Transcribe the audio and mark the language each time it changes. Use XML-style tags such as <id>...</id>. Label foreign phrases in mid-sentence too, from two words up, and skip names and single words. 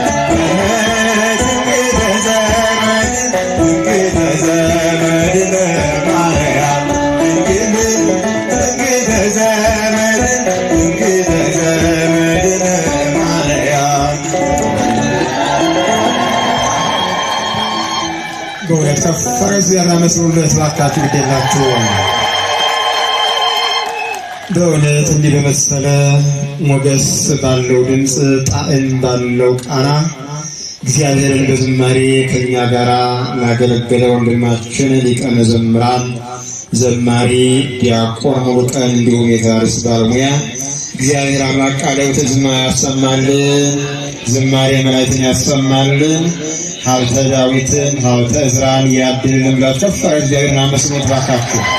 <am>እንግደ ዘመድን እንግደ ዘመድን ማርያም ድንግል እንግደ ዘመድን እንግደ ዘመድን ማርያም በእውነት ከፍ ዜና መስሉለት ባካችሁ ግዴላችሁ። በእውነት እንዲህ በመሰለ ሞገስ ባለው ድምፅ ጣዕም ባለው ቃና እግዚአብሔርን በዝማሬ ከኛ ጋር ላገለገለ ወንድማችን ሊቀ መዘምራን ዘማሪ ዲያቆን ሙሉቀን እንዲሁም የታሪስ ባለሙያ እግዚአብሔር አምላክ ቃለ ሕይወት ዝማሬ ያሰማልን፣ ዝማሬ መላእክትን ያሰማልን፣ ሀብተ ዳዊትን ሀብተ ዕዝራን ያድልን ብላችሁ ከፍ አድርጋችሁ እግዚአብሔርን አመስግኑት ባካችሁ።</am>